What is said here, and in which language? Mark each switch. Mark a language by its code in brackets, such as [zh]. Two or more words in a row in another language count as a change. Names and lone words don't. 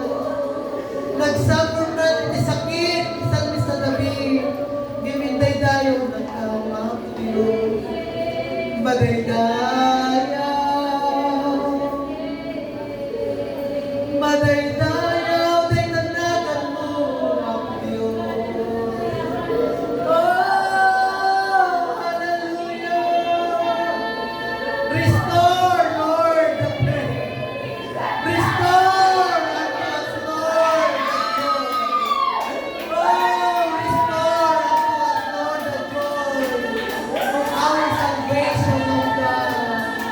[ilo] Nagsuffer na ni sakit, Salmista David, gimindaydayaw na ka, Apo Diyos. Madaydayaw, madaydayaw, daytanagan mo, Apo Diyos. [en] Oh, hallelujah. Restore, Lord, the prayer. Restore unto us, Lord, the joy. Oh, restore unto us, Lord, the joy of our salvation, O God.